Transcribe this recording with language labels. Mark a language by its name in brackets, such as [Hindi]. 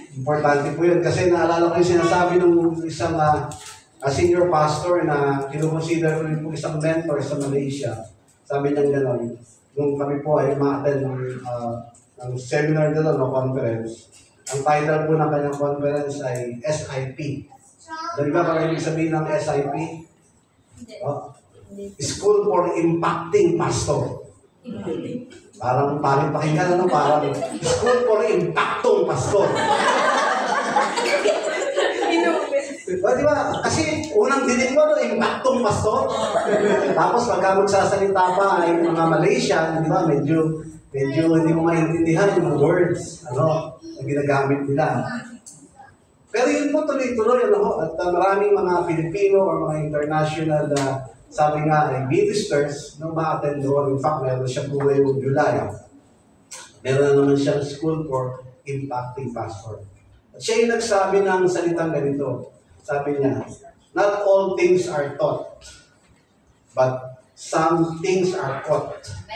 [Filipino] Importante po yun. Kasi naalala ko yung sinasabi ng isang senior pastor na kinukonsider ko rin po isang mentor sa Malaysia. Sabi niya gano'n, nung kami po ay ma-attend ng seminar doon o conference, ang title po ng kanyang conference ay SIP. Dali ba parang ibig sabihin ng SIP? [English] School for Impacting Pastor. [Filipino] Parang pakinggan, ano? Parang School for Impactong Pastor. Di ba? Kasi unang dinig mo, impactong pastor. Tapos pagka magsasalita pa ay mga Malaysian, di ba? Medyo hindi mo maintindihan yung words, ano, na ginagamit nila. Pero yun po tuloy-tuloy, ano, at maraming mga Pilipino o mga international sabi nga ay ministers nung ma-attend doon. [English] In fact, [Filipino] meron siya po ngayong July. Meron na naman siyang School for Impacting Pastor. At siya yung nagsabi ng salitang ganito. Sabi niya, [English] not all things are taught, but some things are taught.